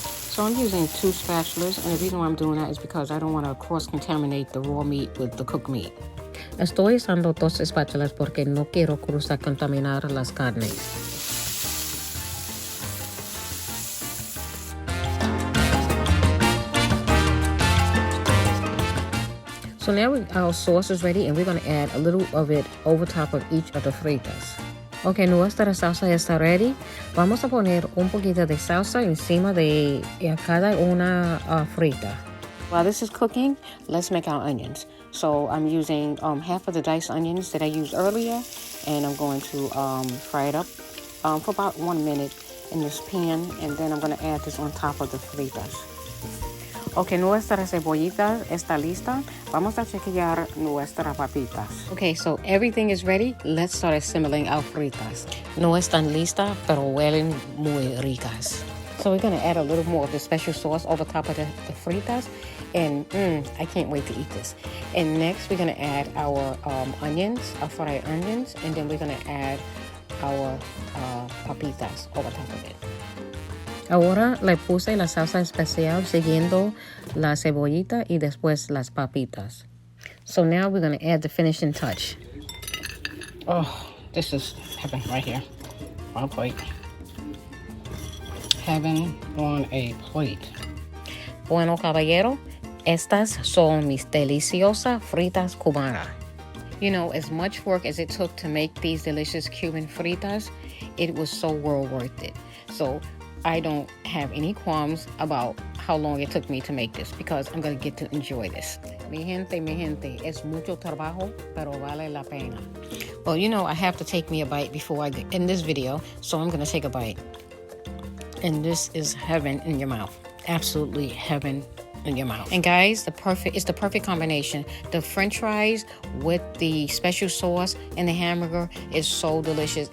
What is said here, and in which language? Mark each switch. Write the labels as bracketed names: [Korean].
[English] So I'm using 2 spatulas, and the reason why I'm doing that is because I don't want to cross-contaminate the raw meat with the cooked meat. [Spanish] Estoy usando 2 espátulas porque no quiero contaminar las carnes. [English] So now our sauce is ready, and we're going to add a little of it over top of each of the fritas. [Spanish] Ok, nuestra salsa está ready. Vamos a poner un poquito de salsa encima de cada una frita. [English] While this is cooking, let's make our onions. So I'm using half of the diced onions that I used earlier, and I'm going to fry it up for about 1 minute in this pan, and then I'm going to add this on top of the fritas. [Spanish] Okay, nuestra cebollita está lista. Vamos a chequear nuestras papitas. [English] Okay, so everything is ready. Let's start assembling our fritas. [Spanish] No están listas, pero huelen muy ricas. [English] So we're going to add a little more of the special sauce over top of the fritas. And I can't wait to eat this. And next we're going to add our onions, our fried onions. And then we're going to add our papitas over top of it. [Spanish] Ahora le puse la salsa especial siguiendo la cebollita y después las papitas. [English] So now we're going to add the finishing touch. Oh, this is heaven right here on a plate. Heaven on a plate. [Spanish] Bueno, caballero, estas son mis deliciosas fritas cubanas. [English] You know, as much work as it took to make these delicious Cuban fritas, it was so well worth it. So I don't have any qualms about how long it took me to make this because I'm going to get to enjoy this. [Spanish] Mi gente, es mucho trabajo, pero vale la pena. [English] Well, you know, I have to take me a bite before I end this video, so I'm going to take a bite. And this is heaven in your mouth. Absolutely heaven in your mouth. And guys, it's the perfect combination. The French fries with the special sauce and the hamburger is so delicious.